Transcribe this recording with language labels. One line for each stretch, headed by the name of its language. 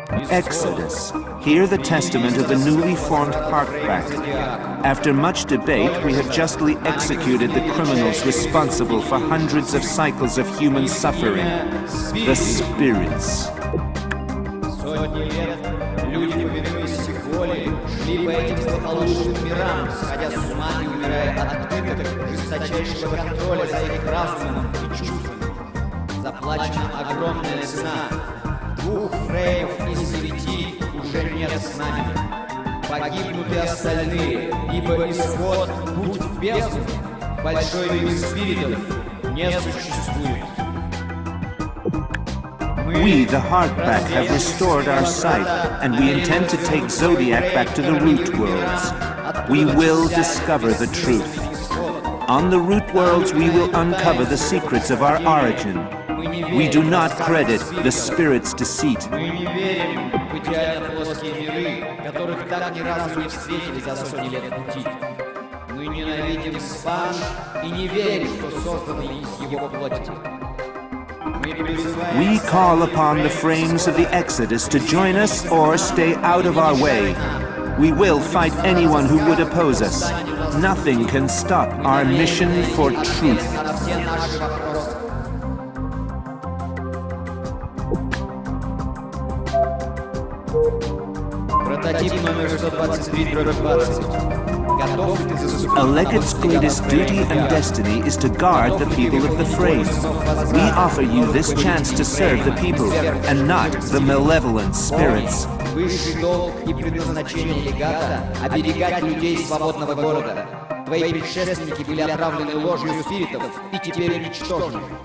English: Exodus. Hear the testament of the newly formed Harkback. After much debate, we have justly executed the criminals responsible for hundreds of cycles of human suffering, the spirits.
Russian: Сотни лет люди, повинуясь их воле, шли по этим злополучным мирам, сходя с ума и умирая от пыток, жесточайшего контроля за их разумом и чувствами. Заплачена огромная цена. 2 фреймов из 9 уже нет с нами. Погибнут и остальные, ибо исход, путь в бездну, большой мир спиритов, не существует.
English: We, the Harkback, have restored our sight, and we intend to take Zodiac back to the root worlds. We will discover the truth. On the root worlds, we will uncover the secrets of our origin. We do not credit the spirit's deceit.
Russian: Мы не верим в идеально плоские миры, которых так ни разу не встретили за сотни лет пути. Мы ненавидим спан и не верим, что созданы из его плоти. Мы призываем
English: We call upon the frames of the Exodus to join us or stay out of our way. We will fight anyone who would oppose us. Nothing can stop our mission for truth.
Russian: на все наши вопросы. Прототип номер 123/20.
English: A legate's greatest duty and destiny is to guard the people of the frame. We offer you this chance to serve the people and not the malevolent spirits.
Russian: Высший долг и предназначение легата — оберегать людей свободного города. Твои предшественники были отравлены ложью спиритов и теперь уничтожены.